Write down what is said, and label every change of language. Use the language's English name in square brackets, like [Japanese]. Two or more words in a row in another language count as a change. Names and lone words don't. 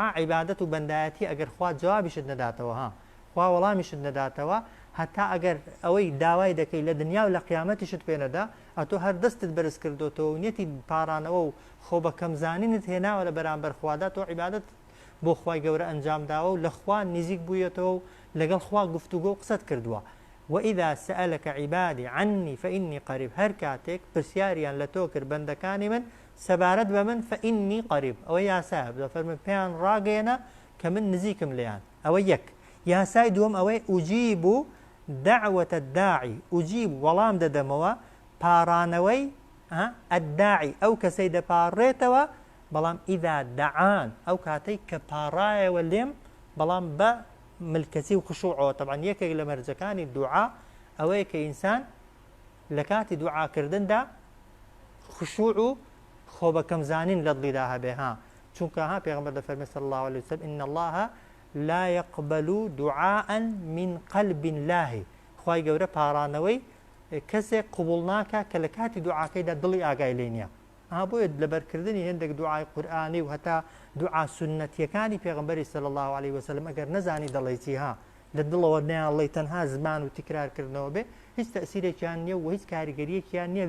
[Central Kurdish] عیبادەت و بەندایەتی ئەگەر خوا جوابیشت نەداتەوە خوا وەڵامیشت نەداتەوە هەتا ئەگەر ئەوەی داوای دەکەی لە دنیا و لە قیامەتیشت پێنەدا ئەتۆ هەر دەستت بەرز کردوتەوە نیەتی پارانەوە و خۆ بە کەمزانینت هێناوە لە بەرامبەر خوادا تۆ عیبادەت بۆ خوای گەورە ئەنجامداوە و لە خوا نزیک بوویەتەوە و لەگەڵ خوا گفتوگۆ و قسەت کردووە [Arabic] وئیذا سەئەلەکە عیبادی عني فإني قریب [Central Kurdish] هەر کاتێک پرسیاریان لە تۆ کرد بەندەکانی من سەبارەت بە من [Arabic] فإني قریب [Central Kurdish] ئەوە یاسایە دەفەرمێ پێیان ڕاگەیەنە کە من نزیکم لێیان ئەوە یەک یاسای دووەم ئەوەی ئوجیب [Arabic] دعوة الداعي أجيب [Central Kurdish] وەڵام دەدەمەوە پارانەوەی الداعي ئەو کەسەی دەپاڕێتەوە بەڵام [Arabic] ئیدا دەعان [Central Kurdish] ئەو کاتەی کە پاڕایەوە لێم بەڵام بە ملکەتی و خشوعەوە. طبعا یەکێک لە مەرجەکانی دوعا ئەوەیە کە ئینسان لە کاتی دوعاکردندا خشوع و خۆ بەکەمزانین لە دڵیدا هەبێ چونکە پێغەمبەر دەفەرمێ [Arabic] صلی الله عليه وسلم إن الله لا يقبل دعاء من قلب لاهي. [Central Kurdish] خوای گەورە پارانەوەی کەسێک قبول ناکە کە لە کاتی دوعاکەیدا دڵی ئاگای لێ نییە. بۆیە لەبەرکردنی هێندێک دوعای قورئانی و هەتا دوعا سنەتیەکانی پێغەمبەری [Arabic] صلی الله عليه وسلم [Central Kurdish] ئەگەر نەزانی دەڵێ چی لە دڵەوە نەیانڵێ تەنها زمان و تکرارکردنەوە بێ هیچ تەسیرێکیان نییە و هیچ کاریگەریەکیان نییە.